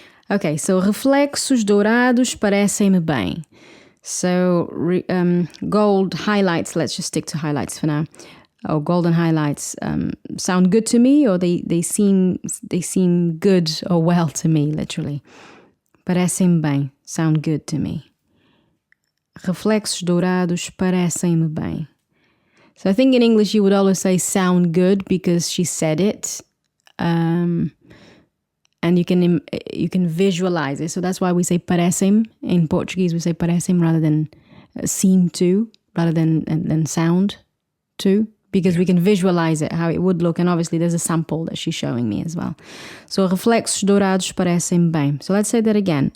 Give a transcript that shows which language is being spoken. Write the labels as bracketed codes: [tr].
[en] Okay, so [pt] reflexos dourados parecem-me bem. [en] So gold highlights, let's just stick to highlights for now. Or golden highlights sound good to me, or they seem good or well to me, literally. [pt] Parecem-me bem, [en] sound good to me. [pt] Reflexos dourados parecem-me bem. [en] So I think in English you would always say sound good because she said it. And you can visualize it. So that's why we say parecem. In Portuguese, we say parecem rather than seem to, rather than sound to, because we can visualize it, how it would look. And obviously there's a sample that she's showing me as well. So [pt] reflexos dourados parecem bem. [en] So let's say that again.